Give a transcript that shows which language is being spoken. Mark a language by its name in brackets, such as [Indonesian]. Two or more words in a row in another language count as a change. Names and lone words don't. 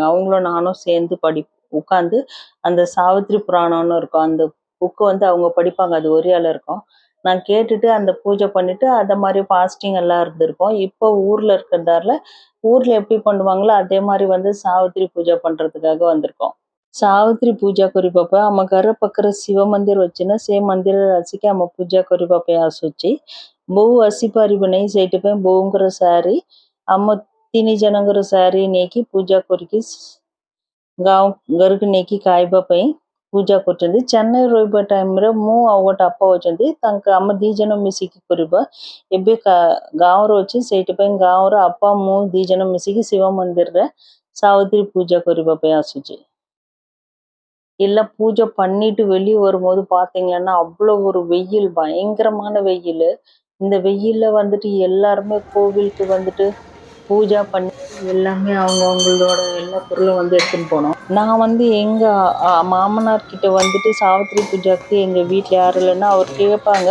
[Tamil] அவங்களும் நானும் சேர்ந்து உட்காந்து அந்த சாவித்திரி புராணம்னு இருக்கும். அந்த புக் வந்து அவங்க படிப்பாங்க. அது ஒரியால இருக்கும். நான் கேட்டுட்டு அந்த பூஜை பண்ணிட்டு அத மாரி ஃபாஸ்டிங் எல்லாம் இருந்திருக்கோம். இப்போ ஊர்ல இருக்கிறதால, ஊர்ல எப்படி பண்ணுவாங்களோ அதே மாரி வந்து சாவித்திரி பூஜை பண்றதுக்காக வந்திருக்கோம். [Odia] ସାବିତ୍ରୀ ପୂଜା କରିବା ପାଇଁ ଆମ ଘର ପାଖରେ ଶିବ ମନ୍ଦିର ଅଛି ନା ସେ ମନ୍ଦିରରେ ଆସିକି ଆମ ପୂଜା କରିବା ପାଇଁ ଆସୁଛି। ବୋଉ ଆସିପାରିବ ନାହିଁ ସେଇଥିପାଇଁ ବୋଉଙ୍କର ଶାଢ଼ୀ ଆମ 3 ଜଣଙ୍କର ଶାଢ଼ୀ ନେଇକି ପୂଜା କରିକି ଗାଁ ଘରକୁ ନେଇକି ଖାଇବା ପାଇଁ ପୂଜା କରୁଛନ୍ତି। ଚେନ୍ନାଇ ରହିବା ଟାଇମରେ ମୁଁ ଆଉ ଗୋଟେ ଆପା ଅଛନ୍ତି ଆମ 2 ଜଣ ମିଶିକି କରିବା। ଏବେ ଗାଁରେ ଅଛି ସେଇଥିପାଇଁ ଗାଁର ଆପା ମୁଁ 2 ଜଣ ମିଶିକି ଶିବ ମନ୍ଦିରରେ ସାवित्री ପୂଜା କରିବା ପାଇଁ ଆସୁଛି। [Tamil] எல்லாம் பூஜை பண்ணிட்டு வெளிய வரும்போது பார்த்தீங்கன்னா, அவ்வளோ ஒரு வெயில், பயங்கரமான வெயிலு. இந்த வெயில்ல வந்துட்டு எல்லாருமே கோவிலுக்கு வந்துட்டு பூஜா பண்ணி எல்லாமே அவங்களோட எல்லா பொருளும் வந்து எடுத்துன்னு போனோம். நான் வந்து எங்க மாமனார் கிட்ட வந்துட்டு சாவித்திரி பூஜாக்கு எங்க வீட்ல யாரும் இல்லைன்னா அவர் கேட்பாங்க.